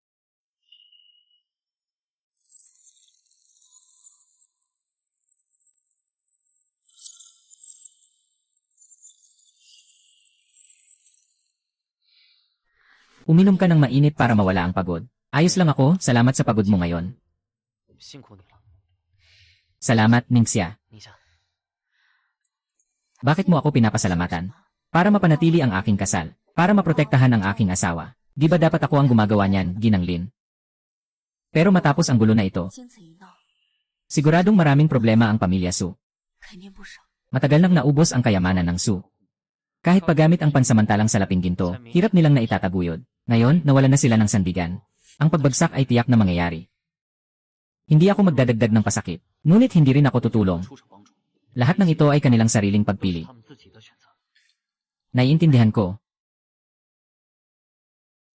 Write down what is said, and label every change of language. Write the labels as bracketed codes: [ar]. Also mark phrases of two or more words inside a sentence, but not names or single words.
[tl] Uminom ka ng mainit para mawala ang pagod. Ayos lang ako, salamat sa pagod mo ngayon. [zh] 辛苦你了， [tl] Salamat, Ningxia. [zh] 宁夏。 [tl] Bakit mo ako pinapasalamatan? Para mapanatili ang aking kasal. Para maprotektahan ang aking asawa. Di ba dapat ako ang gumagawa niyan, Ginang Lin? Pero matapos ang gulo na ito, [zh] 经此一闹， [tl] siguradong maraming problema ang pamilya Su. [zh] 肯定不少。 [tl] Matagal nang naubos ang kayamanan ng Su. Kahit paggamit ang pansamantalang salaping ginto, hirap nilang naitataguyod. Ngayon, nawala na sila ng sandigan. Ang pagbagsak ay tiyak na mangyayari. Hindi ako magdadagdag ng pasakit. Ngunit hindi rin ako tutulong. [zh] 出手帮助， [tl] Lahat ng ito ay kanilang sariling [zh] 都是 [tl] pagpili. [zh] 他们自己的选择。 [tl] Naiintindihan ko.